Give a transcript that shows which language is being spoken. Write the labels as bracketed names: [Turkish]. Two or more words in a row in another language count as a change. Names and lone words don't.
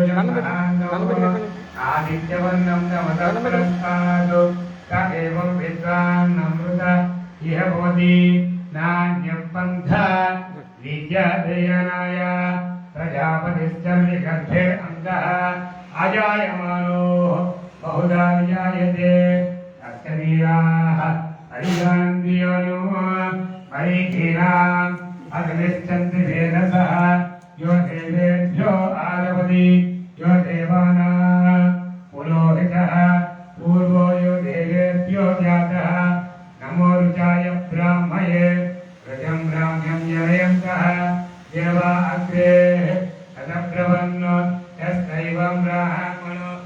[Sanskrit] ఆదిత్యవర్ణం నమతః తదేవం విద్వాన్ అమృత ఇహ భవతి నాణ్యం పంథా విద్యాదయనాయ ప్రజాపతిశ్చర్విగర్భే అంగః అజాయమానో బహుదా విజాయతే తస్య వీరాः హరిగానందియోను మరీచీనాం అగ్నిశ్చంద్రి వేదసః यो देवेभ्यो आरवति यो देवानां पुरोहितः पूर्वो यो देवेभ्यो जातः नमो रुचाय ब्राह्मये रजं ब्राह्म्यं जनयन्तः देवा अग्रे तदब्रवन्नो यस्यैवं ब्राह्मणो